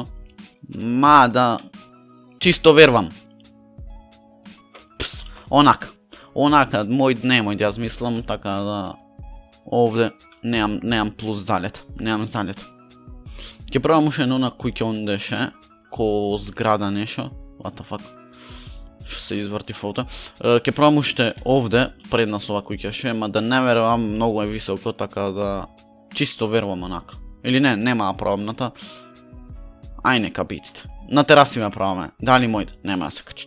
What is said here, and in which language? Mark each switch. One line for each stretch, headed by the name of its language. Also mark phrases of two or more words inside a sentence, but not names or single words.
Macedonian: Да чисто вервам. Онака, мој јас мислам, така да овде немам плюс залет, Ќе пробам уште едно на куќа онде ше, ко зграда нешто,
English: what the fuck,
Macedonian: што се изврти фото. Ќе пробам уште овде, пред нас ова куќа ше, ма да не верувам, многу е високо, така да чисто верувам онака. Или не, нема да пробам ај нека бидите. На тераси ме праваме. Дали моите? Нема да се качат.